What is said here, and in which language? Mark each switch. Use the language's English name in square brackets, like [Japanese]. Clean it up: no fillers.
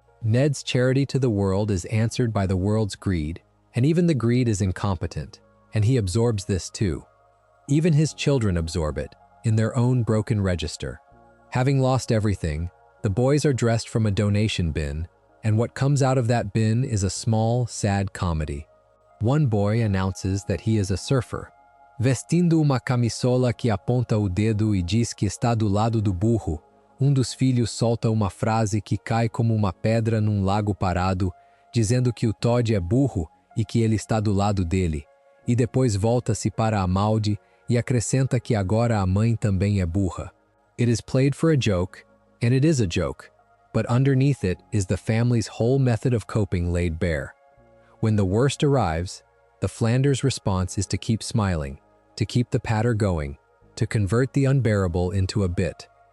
[English] Ned's charity to the world is answered by the world's greed, and even the greed is incompetent, and he absorbs this too. Even his children absorb it, in their own broken register. Having lost everything, the boys are dressed from a donation bin, and what comes out of that bin is a small, sad comedy. One boy announces that he is a surfer. [Portuguese] Vestindo uma camisola que aponta o dedo e diz que está do lado do burro, dos filhos solta uma frase que cai como uma pedra num lago parado, dizendo que o Todd é burro e que ele está do lado dele, e depois volta-se para a Malde e acrescenta que agora a mãe também é burra. [English] It is played for a joke, and it is a joke, but underneath it is the family's whole method of coping laid bare. When the worst arrives, the Flanders response is to keep smiling, to keep the patter going, to convert the unbearable into a bit.